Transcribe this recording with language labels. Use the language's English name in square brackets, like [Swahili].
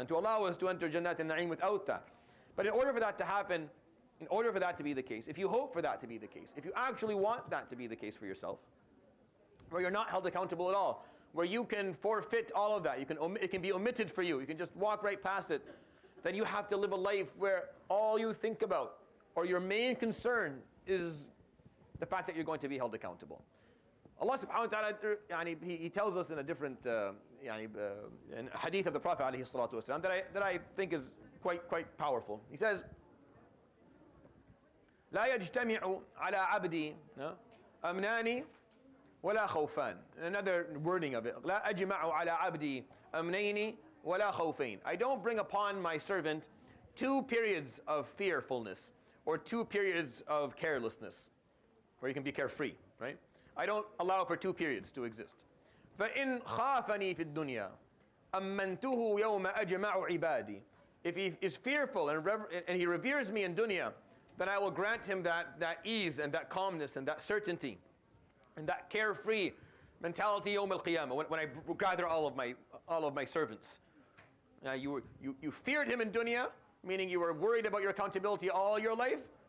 [English] And to allow us to enter Jannat and Na'im without that. But in order for that to happen, in order for that to be the case, if you hope for that to be the case, if you actually want that to be the case for yourself, where you're not held accountable at all, where you can forfeit all of that, it can be omitted for you, you can just walk right past it, then you have to live a life where all you think about, or your main concern, is the fact that you're going to be held accountable. Allah subhanahu wa ta'ala, He tells us in a different in hadith of the Prophet alayhi salatu wasalam, that I think is quite powerful. [Arabic] He says, لا يجتمع على عبدي أمناني ولا خوفان. [English] Another wording of it. [Arabic] لا أجمع على عبدي أمنين ولا خوفين. [English] I don't bring upon my servant 2 periods of fearfulness or 2 periods of carelessness where you can be carefree, right? I don't allow for 2 periods to exist. [Arabic] فإن خافني في الدنيا أمنته يوم أجمع عبادي. [English] If he is fearful and he reveres me in dunya, then I will grant him that ease and that calmness and that certainty and that carefree mentality yawm al-qiyamah when I gather all of my servants. You feared him in dunya, meaning you were worried about your accountability all your life.